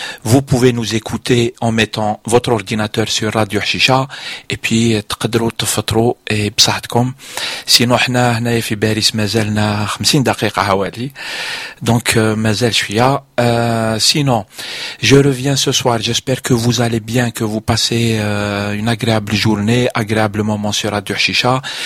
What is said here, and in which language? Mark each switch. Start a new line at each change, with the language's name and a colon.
French: Vous pouvez nous écouter en mettant votre ordinateur sur Radio Chicha et puis
Arabic: تقدروا تفطروا بصحتكم. سينو احنا هنايا في باريس مازالنا 50 دقيقة حوالي، دونك مازال شوية.
French: Sinon, je reviens ce soir. J'espère que vous allez bien, que vous passez une agréable journée, agréable moment sur Radio Chicha.